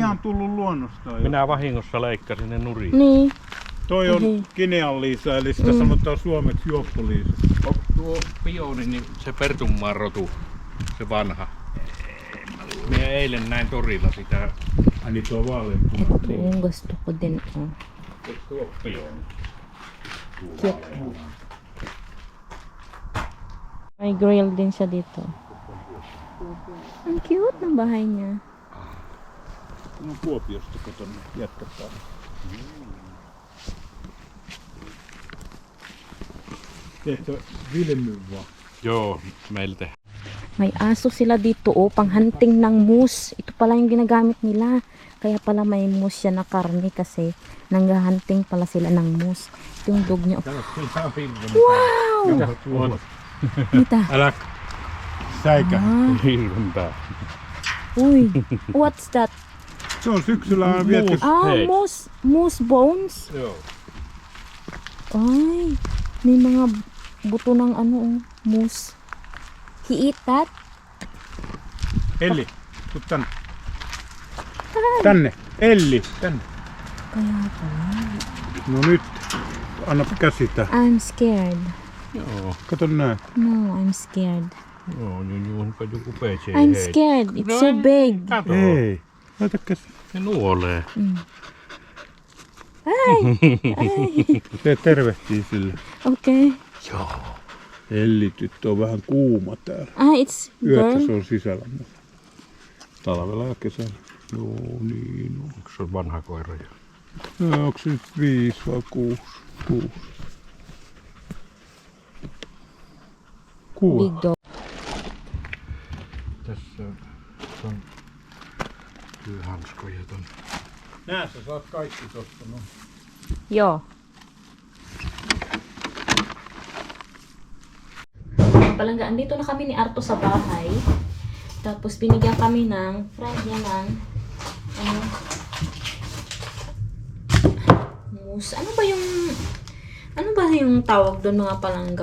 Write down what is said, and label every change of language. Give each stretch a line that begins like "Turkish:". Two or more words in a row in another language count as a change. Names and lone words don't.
Finnish: on ihan tullut luonnostaan. minä vahingossa leikkasin ne nurin. Niin. Toi on Mhm. Kinean-Liisa, eli sitä sanotaan suomeksi Juoppo-Liisa. Tuo pioni, niin se Pertunmaan rotu, se vanha. Minä eilen näin torilla sitä. Ai niin tuo vaaleanpuna.
Filipino: Ito yung gusto ko din. Oh.
Finnish: Tuo pioni.
Filipino: Cute. May grill din siya dito. Ang cute ng bahay niya.
Finnish: No Kuopiosta kotona jatketaan. Tehtä Vilmy vaan. Joo, meiltä.
Filipino: May aso sila dito, oh, panghunting ng moose. Ito pala yung ginagamit nila. Kaya pala may moose siya na karne kasi nanghahunting pala sila ng moose. Ito yung dog niya. Wow!
Finnish: Mitä? Älä säikä. Hirventää.
English: Uy, what's that?
Finnish: Se on syksyllä aina viety. Hei.
English: Moose bones?
Finnish: Joo.
Filipino: Ay, may mga buto ng ano, oh, moose.
English: He eat that?
Finnish: Elli, tuu tänne. Tänne. Elli, tänne.
Filipino: Kaya pala.
Finnish: No nyt. Anna käsitä.
English: I'm scared.
Finnish: Joo. Kato näin. No,
English: I'm scared.
Finnish: Joo, juonpa joku peitsee.
English: I'm scared. It's so big.
Finnish: Kato. Ei. Laita käsi. Se nuolee.
Filipino: Ay, ay.
Finnish: Se tervehtii sille. Okay. Joo. Hellityttö on vähän kuuma täällä.
English: It's
Finnish: Yötä se
English: girl.
Finnish: on sisällä, mutta talvella ja kesällä. Joo, niin on. Onko se on vanha koira jo? No, onko se nyt 5 vai 6? 6.
English: Big dog.
Finnish: Tässä on työhanskoja ton. Nää sä saat kaikki tosta. No. Joo.
Filipino: Palangga, andito na kami ni Arto sa bahay. Tapos binigyan kami ng friend niya ng mousse. Ano ba yung tawag doon mga palangga?